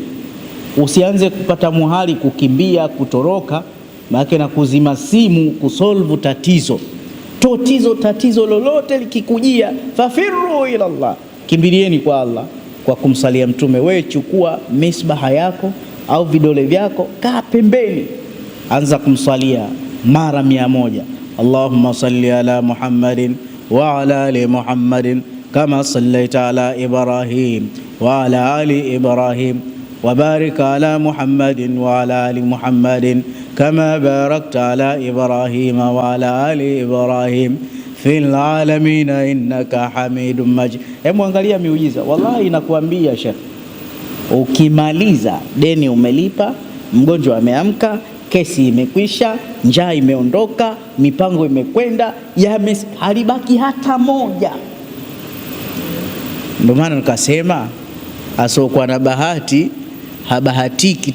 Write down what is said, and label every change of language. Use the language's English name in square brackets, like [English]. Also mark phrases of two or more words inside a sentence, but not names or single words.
[Swahili] Usianze kupata muhali kukimbia, kutoroka, maana na kuzima simu kusolve tatizo lolote likikujia, [Arabic] ففروا إلى الله, [Swahili] kimbilieni kwa Allah kwa kumsalia Mtume. Wewe chukua misbaha yako au vidole vyako, kaa pembeni, anza kumsalia mara 100. [Arabic] اللهم صل على محمد وعلى آل محمد كما صليت على إبراهيم وعلى آل إبراهيم وبارك على محمد وعلى آل محمد كما باركت على إبراهيم وعلى آل إبراهيم في العالمين إنك حميد مجيد. [Swahili] Hebu angalia miujiza, wallahi nakuambia Sheikh, ukimaliza deni umelipa, mgonjwa ameamka, kesi imekwisha, njaa imeondoka, mipango imekwenda, halibaki hata moja. Ndio maana nikasema asokuwa na bahati habahatiki.